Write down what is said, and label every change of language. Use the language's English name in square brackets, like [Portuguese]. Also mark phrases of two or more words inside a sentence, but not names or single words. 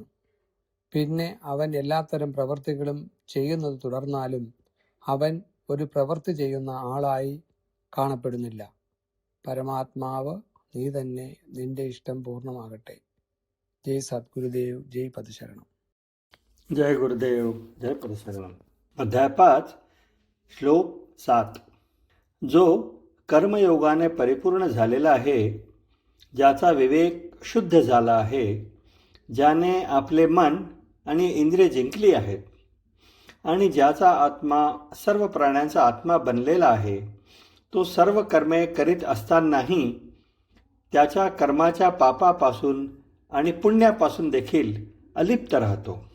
[Malayalam] പിന്നെ അവൻ എല്ലാത്തരം പ്രവൃത്തികളും ചെയ്യുന്നത് തുടർന്നാലും അവൻ ഒരു പ്രവൃത്തി ചെയ്യുന്ന ആളായി കാണപ്പെടുന്നില്ല. പരമാത്മാവ് നീ തന്നെ, നിന്റെ ഇഷ്ടം പൂർണ്ണമാകട്ടെ. ജയ് സദ്ഗുരുദേവ്, ജയ് പദശരണം. [Marathi] जय गुरुदेव, जय पदशरणम. अध्याय 5, श्लोक 7. जो कर्मयोगाने परिपूर्ण झालेला आहे, ज्याचा विवेक शुद्ध झाला आहे, ज्याने आपले मन आणि इंद्रिय जिंकली आहेत आणि ज्याचा आत्मा सर्व प्राण्यांचा आत्मा बनलेला आहे, तो सर्व कर्मे करीत असतानाही त्याच्या कर्माच्या पापापासून आणि पुण्यापासून देखील अलिप्त राहतो.